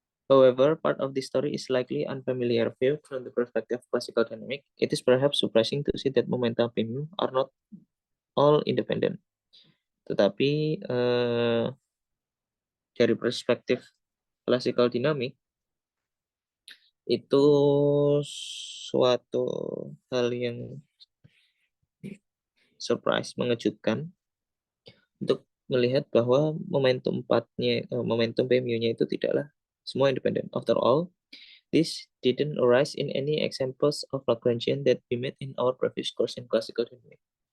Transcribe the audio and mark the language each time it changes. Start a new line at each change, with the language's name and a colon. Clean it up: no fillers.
English: However, part of the story is likely unfamiliar view from the perspective of classical dynamics. It is perhaps surprising to see that momentum premium are not all independent.
Indonesian: Tetapi dari perspektif classical dynamics itu suatu hal yang surprise, mengejutkan untuk melihat bahwa momentum PMU-nya itu tidaklah semua independen.
English: After all, this didn't arise in any examples of Lagrangian that we met in our previous course in classical dynamics.